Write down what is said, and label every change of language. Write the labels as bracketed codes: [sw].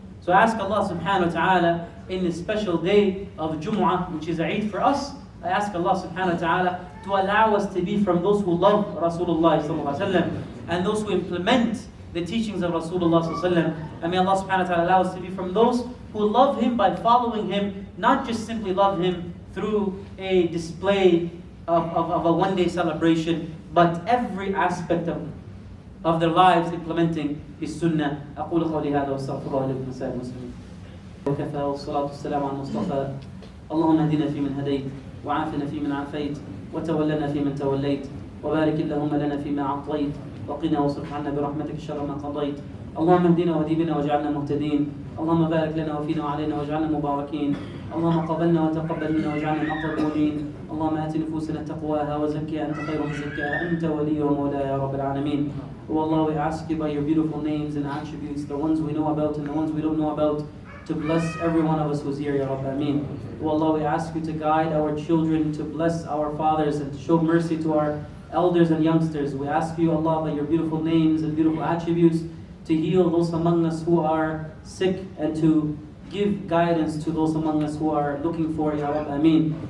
[en] So ask Allah subhanahu wa ta'ala in this special day of Jum'ah, which is a Eid for us, I ask Allah subhanahu wa ta'ala to allow us to be from those who love Rasulullah sallallahu alaihi wasallam and those who implement the teachings of Rasulullah sallallahu alaihi wasallam. And may Allah subhanahu wa ta'ala allow us to be from those who love Him by following Him, not just simply love Him through a display of a one-day celebration, but every aspect of their lives implementing His sunnah. [ar] أقول قولي هذا وأستغفر الله لكم ولسائر المسلمين. وكفى والصلاة والسلام على المصطفى. اللهم اهدنا فيمن هديت وعافنا فيمن عافيت وتولنا فيمن توليت وبارك اللهم لنا فيما أعطيت وقنا واصرف عنا برحمتك شر ما قضيت. اللهم اهدنا واهد بنا واجعلنا مهتدين. اللهم بارك لنا وفينا وعلينا واجعلنا مباركين. اللهم قبلنا وتقبل منا واجعلنا مقبولين. اللهم آت نفوسنا تقواها وزكها أنت خير من زكاها أنت ولي ومولاي يا رب العالمين. [en] Oh Allah, we ask you by your beautiful names and attributes, the ones we know about and the ones we don't know about, to bless every one of us who's here, Ya Rabb, Ameen. Oh Allah, we ask you to guide our children, to bless our fathers, and to show mercy to our elders and youngsters. We ask you, Allah, by your beautiful names and beautiful attributes, to heal those among us who are sick and to give guidance to those among us who are looking for, Ya Rabb, Ameen.